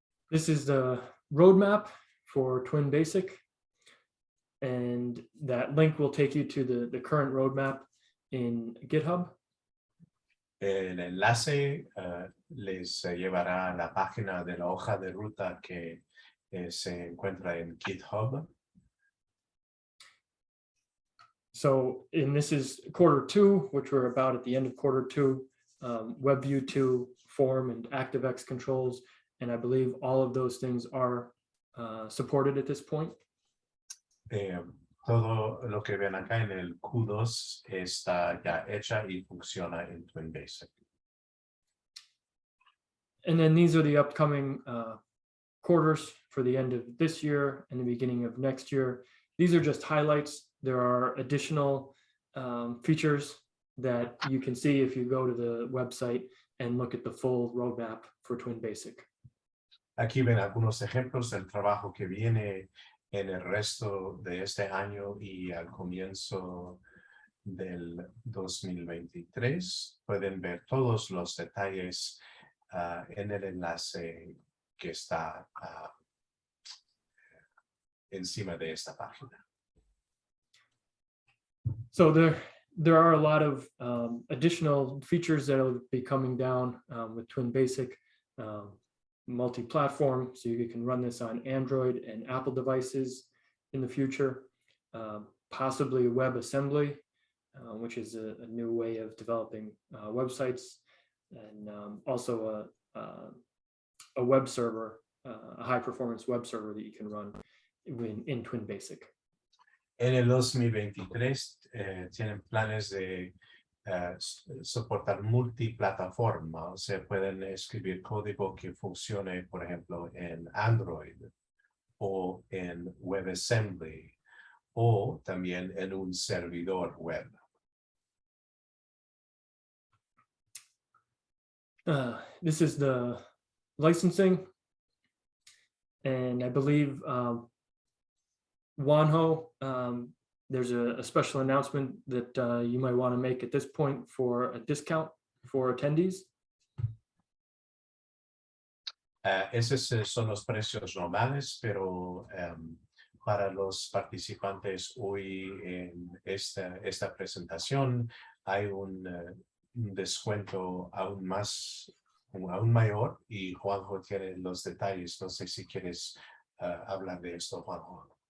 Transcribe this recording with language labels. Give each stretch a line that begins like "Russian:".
English: This is the roadmap for TwinBasic, and that link will take you to the current roadmap in GitHub.
Spanish: El enlace les llevará a la página de la hoja de ruta que se encuentra en GitHub.
English: So, and this is Q2, which we're about at the end of Q2, WebView 2, form and ActiveX controls. And I believe all of those things are supported at this point.
Spanish: todo lo que ven acá en el Q2 está ya hecha y funciona en TwinBasic.
English: And then these are the upcoming quarters for the end of this year and the beginning of next year. These are just highlights. There are additional features that you can see if you go to the website and look at the full roadmap for TwinBasic.
Spanish: Aquí ven algunos ejemplos del trabajo que viene en el resto de este año y al comienzo del 2023. Pueden ver todos los detalles en el enlace que está encima de esta página.
English: So there are a lot of additional features that will be coming down with TwinBasic. Multi-platform, so you can run this on Android and Apple devices in the future. Possibly WebAssembly, which is a new way of developing websites, and also a web server, a high-performance web server that you can run in TwinBasic.
Spanish: En el 2023 tienen planes de soportar multiplataforma, o sea, pueden escribir código que funcione, por ejemplo, en Android o en WebAssembly o también en un servidor web.
English: This is the licensing, and I believe Wanho, there's a special announcement that you might want to make at this point for a discount for attendees.
Spanish: Esos son los precios normales, pero para los participantes hoy en esta presentación hay un descuento aún mayor y Juanjo tiene los detalles. No sé si quieres hablar de esto, Juanjo.